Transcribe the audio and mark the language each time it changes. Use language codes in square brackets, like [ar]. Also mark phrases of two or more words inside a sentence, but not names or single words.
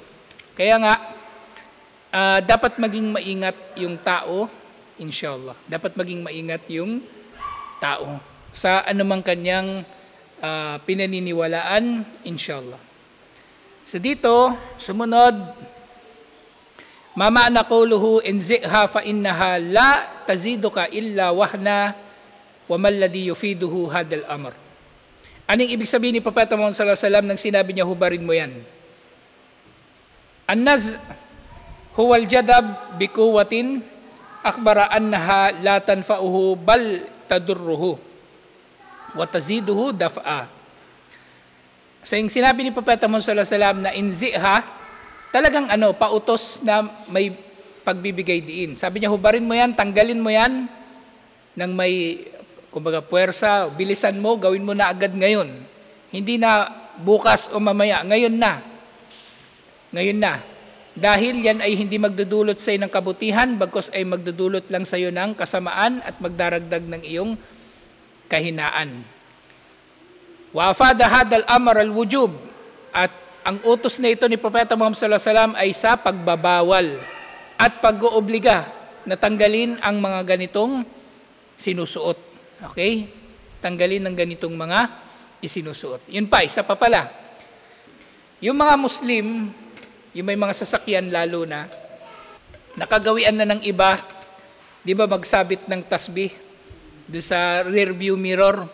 [tl] Kaya nga, dapat maging maingat yung tao, inshallah. Dapat maging maingat yung tao sa anumang kanyang pinaniniwalaan, inshallah. So dito, sumunod, [ar] ما معنى قوله انزعها فإنها لا تزيدك إلا وهنا ومن الذي يفيده هذا الأمر. [tl] Anong ibig sabihin ni Propeta Muhammad [ar] صلى الله عليه وسلم [tl] nang sinabi niya hubarin mo yan? [ar] النزع هو الجذب بقوة أخبر أنها لا تنفعه بل تضره وتزيده ضعفا. [tl] So yung sinabi ni Propeta Muhammad [ar] صلى الله عليه وسلم [tl] na inzi'ha, talagang pautos na may pagbibigay diin. Sabi niya, hubarin mo yan, tanggalin mo yan ng may, kumbaga, puwersa, bilisan mo, gawin mo na agad ngayon. Hindi na bukas o mamaya, ngayon na. Ngayon na. Dahil yan ay hindi magdudulot sa iyo ng kabutihan, bagkus ay magdudulot lang sa iyo ng kasamaan at magdaragdag ng iyong kahinaan. [ar] وأفاد هذا الأمر الوجوب, [tl] at ang utos na ito ni Propeta Muhammad [ar] صلى الله عليه وسلم [tl] ay sa pagbabawal at pag-oobliga na tanggalin ang mga ganitong sinusuot. Okay? Tanggalin ang ganitong mga isinusuot. Yun pa, isa pa pala. Yung mga Muslim, yung may mga sasakyan lalo na, nakagawian na ng iba, di ba magsabit ng tasbih doon sa [en] rear view mirror.